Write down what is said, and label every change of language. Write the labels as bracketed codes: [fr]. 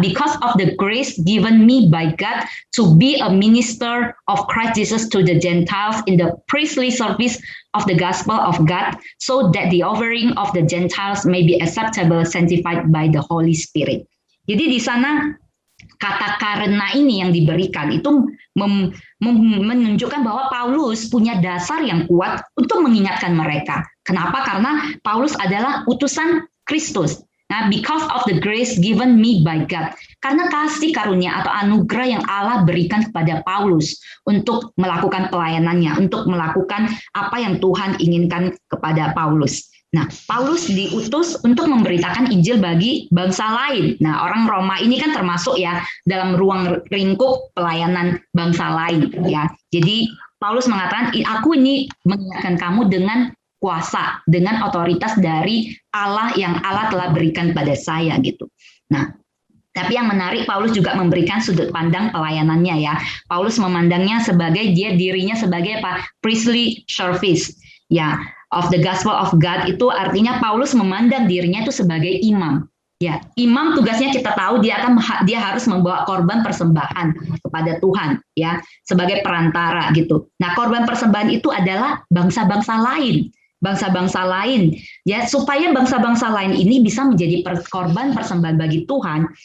[en] Because of the grace given me by God to be a minister of Christ Jesus to the Gentiles in the priestly service of the gospel of God, so that the offering of the Gentiles may be acceptable, sanctified by the Holy Spirit. [id] Jadi di sana kata karena ini yang diberikan itu menunjukkan bahwa Paulus punya dasar yang kuat untuk mengingatkan mereka. Kenapa? Karena Paulus adalah utusan Kristus. [en] Nah, because of the grace given me by God. [id] Karena kasih karunia atau anugerah yang Allah berikan kepada Paulus untuk melakukan pelayanannya, untuk melakukan apa yang Tuhan inginkan kepada Paulus. Nah, Paulus diutus untuk memberitakan Injil bagi bangsa lain. Nah, orang Roma ini kan termasuk ya dalam ruang lingkup pelayanan bangsa lain ya. Jadi Paulus mengatakan, aku ini mengingatkan kamu dengan kuasa, dengan otoritas dari Allah yang Allah telah berikan pada saya gitu. Nah, tapi yang menarik, Paulus juga memberikan sudut pandang pelayanannya ya. Paulus memandangnya sebagai dirinya sebagai apa? [en] Priestly service ya, of the gospel of God. [id] Itu artinya Paulus memandang dirinya itu sebagai imam. Ya, imam tugasnya kita tahu dia harus membawa korban persembahan kepada Tuhan ya, sebagai perantara gitu. Nah, korban persembahan itu adalah bangsa-bangsa lain ya, supaya bangsa-bangsa lain ini bisa menjadi korban persembahan bagi Tuhan.